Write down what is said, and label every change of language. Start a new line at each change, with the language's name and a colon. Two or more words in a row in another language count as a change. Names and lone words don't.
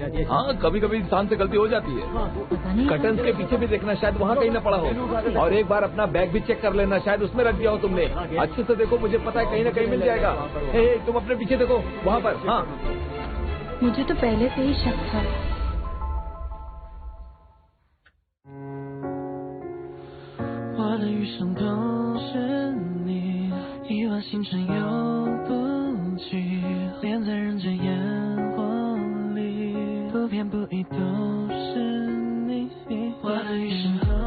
Hindi: हाँ, कभी कभी इंसान से गलती हो जाती है। कर्टन्स के पीछे भी देखना, शायद वहाँ कहीं न पड़ा हो। और एक बार अपना बैग भी चेक कर लेना, शायद उसमें रख दिया हो तुमने। अच्छे से देखो, मुझे पता है कहीं न कहीं मिल जाएगा। तुम अपने पीछे देखो, वहाँ पर। हाँ, मुझे तो पहले से ही शक था।
Chinese: 星辰游不去，连在人间烟火里，不偏不倚都是你。我的余生。